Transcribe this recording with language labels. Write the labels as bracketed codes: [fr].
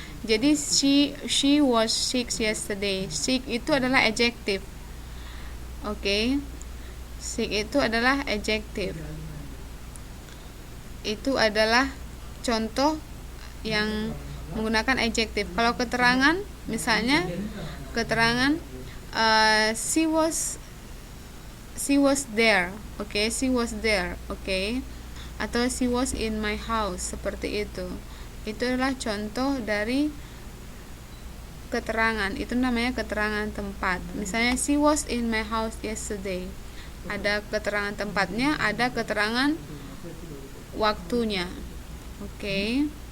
[id] Jadi [en] she was sick yesterday. [id] Sick itu adalah adjective. Oke. Sick itu adalah adjective. itu adalah contoh yang menggunakan adjektif. Kalau keterangan, misalnya keterangan [en] she was there, [id] oke, she was there, oke, atau [en] she was in my house, [id] seperti itu. Itu adalah contoh dari keterangan, itu namanya keterangan tempat. Misalnya [en] she was in my house yesterday, [id] ada keterangan tempatnya, ada keterangan waktunya. Oke.